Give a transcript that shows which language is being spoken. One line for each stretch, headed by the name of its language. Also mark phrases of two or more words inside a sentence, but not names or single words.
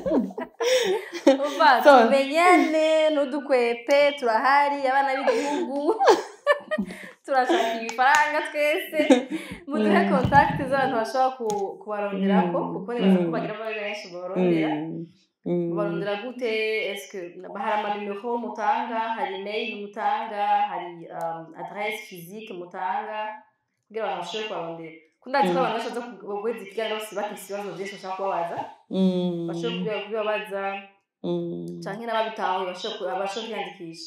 Rundi: tumenyane n'udukwepe turahari abana b'igihugu turashaka ibifaranga twese muduhe contact z'abantu bashobora kubaronderako kuko nibaza ko bagira benshi barondera gute
French: est-ce que
Rundi: hari amanimero mutanga hari email mutanga hari
French: adresse physique
Rundi: mutanga kugira abantu bashobore kubarondera kundazi ko abantu bashoza kugweza ikiganiro bose bafite ibibazo byinshi bashaka kubabaza bashobora kubibabaza canke n'ababitaho bashobora kwiyandikisha